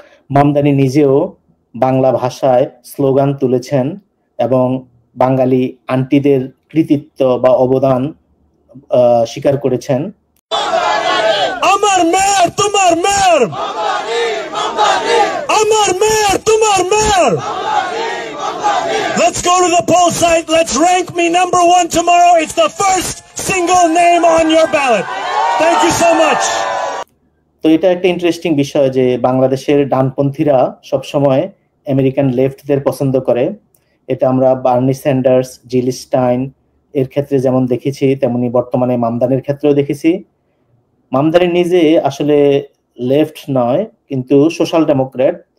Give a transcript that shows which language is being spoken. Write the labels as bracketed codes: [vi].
[bn] মামদানি নিজেও বাংলা ভাষায় স্লোগান তুলেছেন এবং বাঙালি আন্টিদের কৃতিত্ব বা অবদান স্বীকার করেছেন। আমার মেয়র তোমার মেয়র, আমার মেয়র তোমার mayor. [en] Let's go to the poll site. Let's rank me number 1 tomorrow. It's the first single name on your ballot. Thank you so much. [bn] তো এটা একটা ইন্টারেস্টিং বিষয় যে বাংলাদেশের ডানপন্থীরা সবসময় আমেরিকান লেফটদের পছন্দ করে। এটা আমরা বার্নি স্যান্ডার্স, জিল স্টাইন এর ক্ষেত্রে যেমন দেখেছি, তেমনি বর্তমানে মামদানির ক্ষেত্রেও দেখেছি। মামদানি নিজে আসলে লেফট নয়, কিন্তু সোশ্যাল ডেমোক্রেট।